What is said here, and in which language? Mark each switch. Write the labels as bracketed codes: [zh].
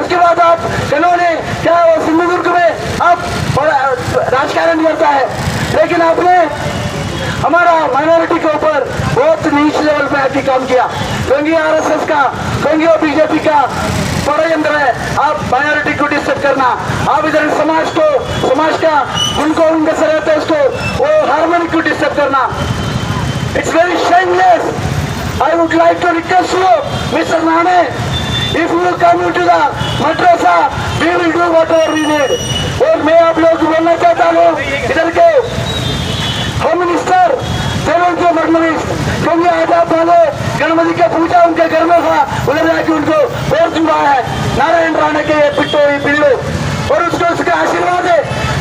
[hi] उसके बाद आप इन्होंने क्या सिंधुदुर्ग में आप राजकारण करता है, लेकिन आपने हमारा माइनॉरिटी के ऊपर बहुत नीच लेवल पे आके काम किया। क्योंकि RSS का, क्योंकि वो बीजेपी का षड्यंत्र है आप माइनॉरिटी को डिस्टर्ब करना, आप इधर समाज का उनको उनके से रहते है उसको वो हार्मोनी को डिस्टर्ब करना। [en] It's very shameless. I would like to request you, Mr. Rane, if you come into the madrasa, we will do whatever we need. [hi] और मैं आप लोग को बोलना चाहता हूँ, इधर के होम मिनिस्टर देवेंद्र फडणवीस, क्योंकि आज आप बोले गणपति का पूजा उनके घर में था, उधर जाके उनको वोट दिया है नारायण राणे के पिल्लू, और उसको उसका आशीर्वाद है।